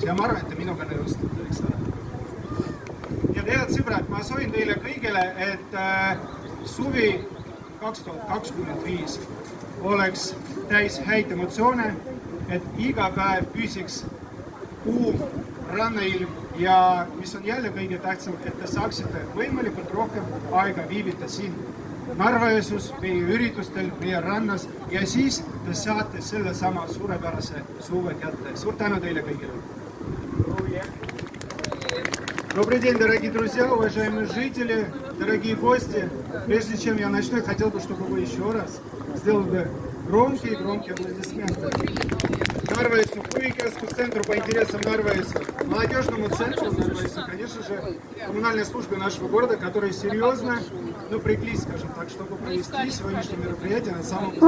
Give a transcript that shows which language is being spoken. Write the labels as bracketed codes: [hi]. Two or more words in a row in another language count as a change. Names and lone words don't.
[et] Ja ma arvan, et te minuga nõustute, eks ole. Ja head sõbrad, ma soovin teile kõigile, et suvi 2025 oleks täis häid emotsioone, et iga päev püsiks kuum rannailm ja mis on jälle kõige tähtsam, et te saaksite võimalikult rohkem aega viibida siin Narva-Jõesuus, meie üritustel, meie rannas ja siis te saate selle sama suurepärase suve kätte. Suur tänu teile kõigile! [ru] Добрый день, дорогие друзья, уважаемые жители, дорогие гости. Прежде чем я начну, я хотел бы, чтобы вы еще раз сделали громкие аплодисменты Нарва-Jõesuu huvikeeskuse центру по интересам Нарва-Jõesuu, молодежному центру Нарва-Jõesuu, конечно же, коммунальной службе нашего города, которые серьезно напряглись, скажем так, чтобы провести сегодняшнее мероприятие на самом высоком.